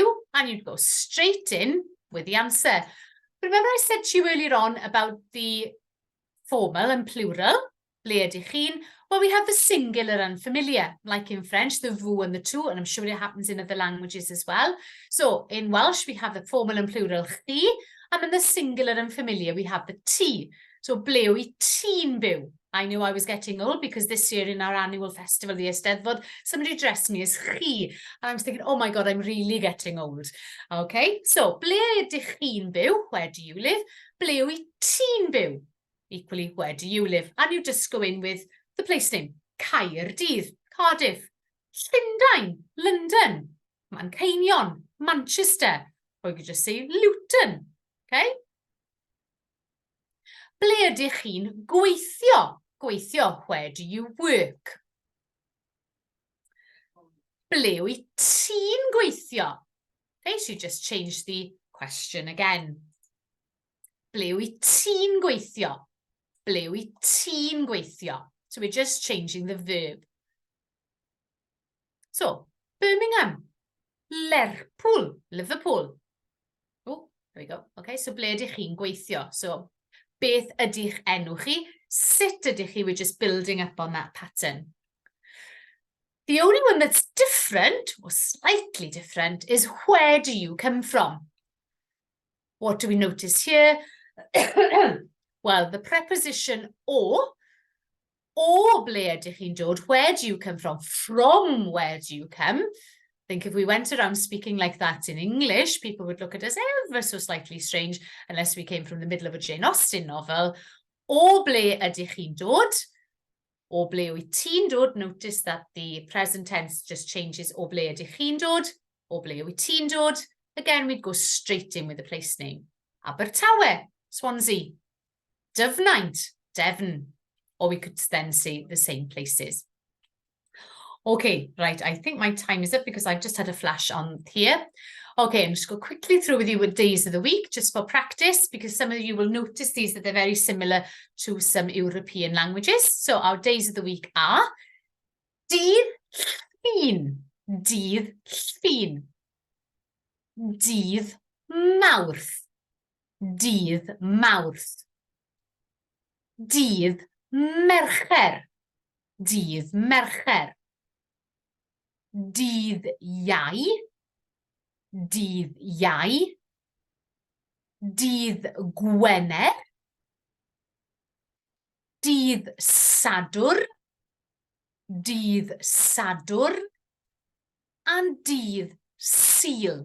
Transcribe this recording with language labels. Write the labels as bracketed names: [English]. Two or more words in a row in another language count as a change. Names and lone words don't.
[English] And you'd go straight in with the answer. Remember I said to you earlier on about the formal and plural? [Welsh] Ble ydych chi'n? [English] Well, we have the singular and familiar, like in French, the vous and the tu, and I'm sure it happens in other languages as well. So in Welsh, we have the formal and plural chi, and in the singular and familiar, we have the ti. [Welsh] So ble yw ti'n byw? [English] I knew I was getting old because this year in our annual festival, the Eisteddfod, somebody dressed me as chi. And I was thinking, oh my God, I'm really getting old. [Welsh] Okay, so ble ydych chi'n byw? [English] Where do you live? [Welsh] Ble yw ti'n byw? [English] Equally, where do you live? And you just go in with the place name. [Welsh] Caerdydd, Cardiff. Llundain, London. Manceinion, Manchester. [English] Or you could just say Luton. Okay? [Welsh] Ble ydych chi'n gweithio? Gweithio, [English] where do you work? [Welsh] Ble yw ti'n gweithio? [English] Okay, so you just change the question again. [Welsh] Ble yw ti'n gweithio? Ble yw ti'n gweithio? [English] So we're just changing the verb. So, Birmingham, Lerpwl, Liverpool. Oh, there we go. Okay, so [Welsh] ble ydych chi'n gweithio? So, beth ydych enw chi? Sut ydych chi? [English] We're just building up on that pattern. The only one that's different, or slightly different, is where do you come from? What do we notice here? Well, the preposition [Welsh] o ble ydych chi'n dod, [English] where do you come from where do you come? I think if we went around speaking like that in English, people would look at us ever so slightly strange, unless we came from the middle of a Jane Austen novel. [Welsh] O ble ydych chi'n dod? O ble wyt ti'n dod? [English] Notice that the present tense just changes [Welsh] o ble ydych chi'n dod? O ble wyt ti'n dod? [English] Again, we'd go straight in with the place name. [Welsh] Abertawe, Swansea. Dyfnaint, Devon. [English] Or we could then say the same places. Okay, right, I think my time is up because I've just had a flash on here. Okay, I'm just going to quickly through with you with days of the week, just for practice, because some of you will notice these that they're very similar to some European languages. So our days of the week are [Welsh] dydd Llun, dydd Llun, dydd Mawrth, dydd Mawrth, dydd Mercher, dydd Mercher, dydd Iau, dydd Iau, dydd Gwener, dydd Sadwrn, dydd Sadwrn, and dydd Sul.